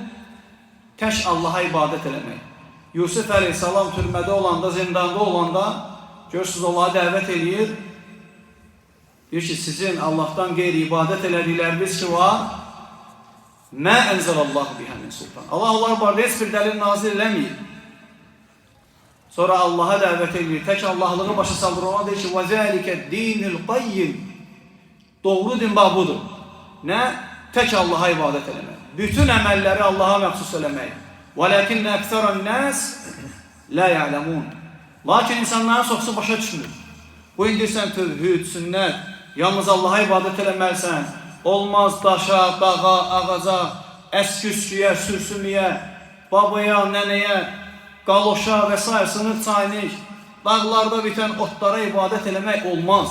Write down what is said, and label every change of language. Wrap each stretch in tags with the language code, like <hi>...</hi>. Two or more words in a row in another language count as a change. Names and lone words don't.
<az>Tək Allaha ibadət eləmək. Yusuf əleyhissalam türmədə olanda, zindanda olanda, görürsünüz, Allaha dəvət edir. Deyir ki, sizin Allahdan qeyri ibadət elədikləriniz ki var,</az> <ar>ما أنزل الله بها من سلطان.</ar> <az>Allah onlar barədə heç bir dəlil nazil eləməyir. Sonra Allaha dəvət edir, tək Allahlığı başa saldır. Ona deyir ki,</az> <ar>وَذَٰلِكَ الدِّينُ الْقَيِّمِ.</ar> <az>Doğru din bax budur. Nə? Tək Allaha ibadət eləmək. Bütün əməlləri Allaha məxsus eləmək.</az> <ar>وَلَكِنَّ أَكْثَرَ النَّاسِ لَا يَعْلَمُونَ.</ar> <az>Lakin insanların çoxsu başa düşmür. Bu indirsən tövhid, sünnət, yalnız Allaha ibadət eləməlisən. Olmaz daşa, dağa, ağaca, əsküsküyə, sürsümüyə, babaya, nənəyə, qaloşa və s. sınır çaynik, dağlarda bitən otlara ibadət eləmək olmaz.</az>